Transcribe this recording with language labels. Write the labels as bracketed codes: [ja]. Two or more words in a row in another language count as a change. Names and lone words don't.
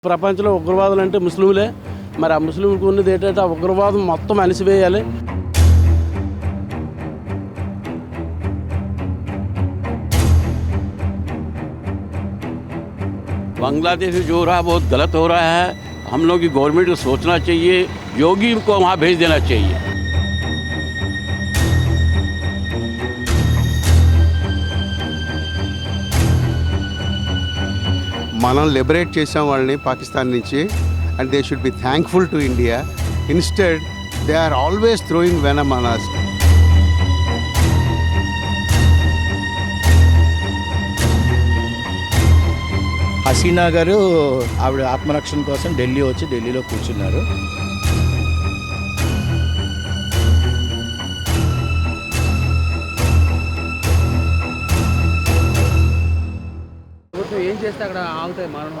[te] ప్రపంచంలో ఉగ్రవాదులు అంటే ముస్లింలే. మరి ఆ ముస్లింలకు ఉన్నది ఏంటంటే ఆ ఉగ్రవాదం మొత్తం అణిసివేయాలి. [hi] बांग्लादेश में जो हो रहा है बहुत गलत हो रहा है. हम लोग की गवर्नमेंट को सोचना चाहिए, योगी को वहाँ भेज देना चाहिए. [te] మనం లిబరేట్ చేసాం వాళ్ళని పాకిస్తాన్ నుంచి, [en] and they should be thankful to India. instead they are always throwing venom on us. [te] హసీనా గారు ఆవిడ ఆత్మరక్షణ కోసం ఢిల్లీ వచ్చి ఢిల్లీలో కూర్చున్నారు. ఏం చేస్తే అక్కడ ఆగుతాయి మరణం?